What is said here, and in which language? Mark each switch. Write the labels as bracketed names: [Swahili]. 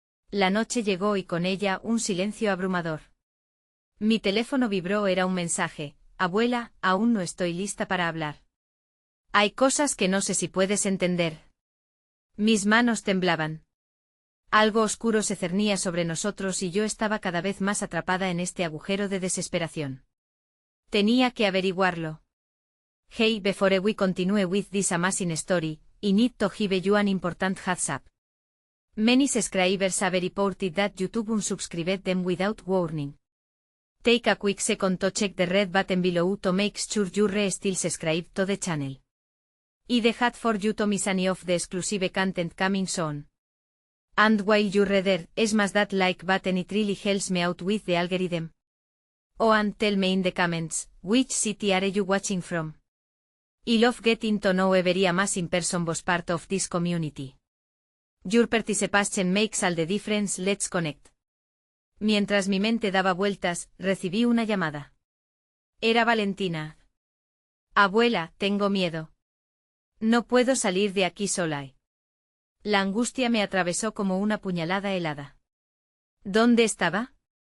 [Spanish] La noche llegó y con ella un silencio abrumador. Mi teléfono vibró, era un mensaje: abuela, aún no estoy lista para hablar. Hay cosas que no sé si puedes entender. Mis manos temblaban. Algo oscuro se cernía sobre nosotros y yo estaba cada vez más atrapada en este agujero de desesperación. Tenía que averiguarlo. [English] Hey, before we continue with this amazing story, I need to give you an important heads up. Many subscribers have reported that YouTube unsubscribed them without warning. Take a quick second to check the red button below to make sure you're still subscribed to the channel. I'd hate for you to miss any of the exclusive content coming soon. And while you're there, smash that like button, it really helps me out with the algorithm. Oh, and tell me in the comments, which city are you watching from? I love getting to know every amazing person was part of this community. Your participation makes all the difference. Let's connect. [Spanish] Mientras mi mente daba vueltas, recibí una llamada. Era Valentina. Abuela, tengo miedo. No puedo salir de aquí sola. La angustia me atravesó como una puñalada helada. ¿Dónde estaba?